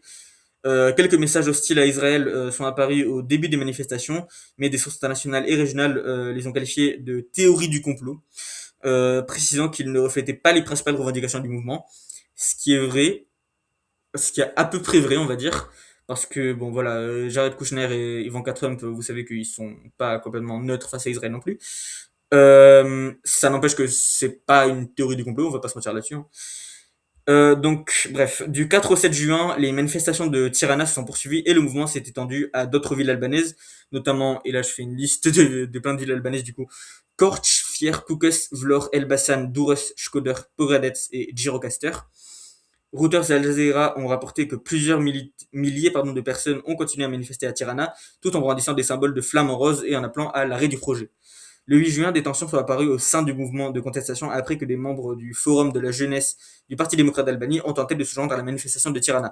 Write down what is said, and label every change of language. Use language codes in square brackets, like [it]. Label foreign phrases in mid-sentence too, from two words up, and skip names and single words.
[fr] Quelques messages hostiles à Israël sont apparus au début des manifestations, mais des sources internationales et régionales les ont qualifiés de théorie du complot, précisant qu'ils ne reflétaient pas les principales revendications du mouvement, ce qui est vrai, ce qui est à peu près vrai, on va dire, parce que bon voilà, Jared Kushner et Ivanka Trump, vous savez qu'ils sont pas complètement neutres face à Israël non plus. Ça n'empêche que c'est pas une théorie du complot, on va pas se mentir là-dessus, hein. Donc, bref, du 4 au 7 juin, les manifestations de Tirana se sont poursuivies et le mouvement s'est étendu à d'autres villes albanaises, notamment, et là je fais une liste de plein de villes albanaises du coup, Korç, Fier, Kukës, Vlorë, Elbasan, Durrës, Shkodër, Pogadec et Gjirokastër. Reuters et Al Jazeera ont rapporté que plusieurs milliers de personnes ont continué à manifester à Tirana, tout en brandissant des symboles de flammes en rose et en appelant à l'arrêt du projet. Le 8 juin, des tensions sont apparues au sein du mouvement de contestation après que des membres du Forum de la jeunesse du Parti démocrate d'Albanie ont tenté de se joindre à la manifestation de Tirana.